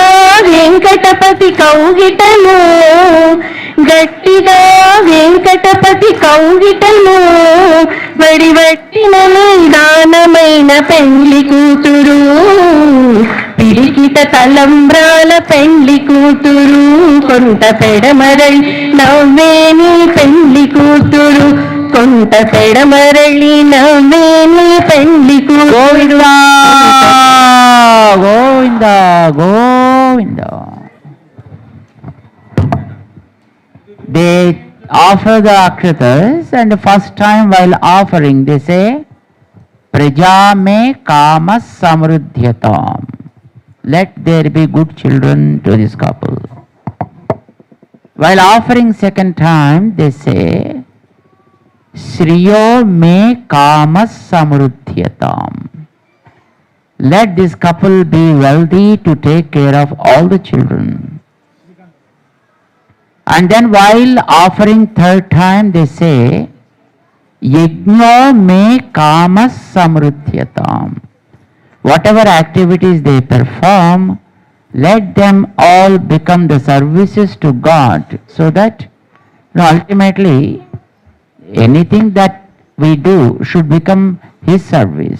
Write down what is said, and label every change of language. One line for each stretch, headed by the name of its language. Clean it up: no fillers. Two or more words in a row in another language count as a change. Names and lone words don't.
Telugu: వెంకటపతి కౌగిటను గట్టిగా వెంకటపతి కౌగిటను వడివట్టిన నిదానమైన పెళ్లి కూతురు పిడికిట తలంబ్రాల పెళ్లి కూతురు కొంత పెడమరళి నవ్వేని పెళ్లి కూతురు కొంత పెడమరళి నవ్వేని పెళ్లి కూతురు గోవింద గోవింద.
English: They offer the akshatas, and the first time while offering they say
Sanskrit: praja me kama samruddhyatam,
English: let there be good children to this couple. While offering second time they say
Sanskrit: shriyo me kama samruddhyatam,
English: let this couple be wealthy to take care of all the children. And then while offering third time they say
Sanskrit: yajna me kama samruddhyatam,
English: whatever activities they perform, let them all become the services to God, so that ultimately anything that we do should become His service.